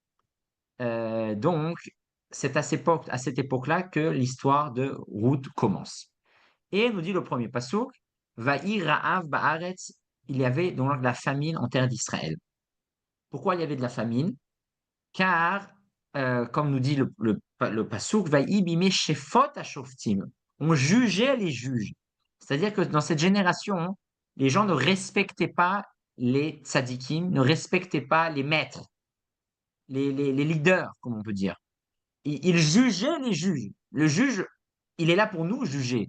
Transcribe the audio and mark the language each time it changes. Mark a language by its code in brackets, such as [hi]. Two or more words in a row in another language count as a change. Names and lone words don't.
[fr] Donc, c'est à cette époque-là que l'histoire de Ruth commence. Et nous dit le premier pasuk, [he] ויהי רעב בארץ, [fr] il y avait donc de la famine en terre d'Israël. Pourquoi il y avait de la famine? Car, comme nous dit le pasuk, [he] ויהי בימי שפוט השופטים, [fr] on jugeait les juges. C'est-à-dire que dans cette génération, les gens ne respectaient pas les tzadikim, ne respectaient pas les maîtres, les leaders, comme on peut dire. Ils jugeaient les juges. Le juge, il est là pour nous juger.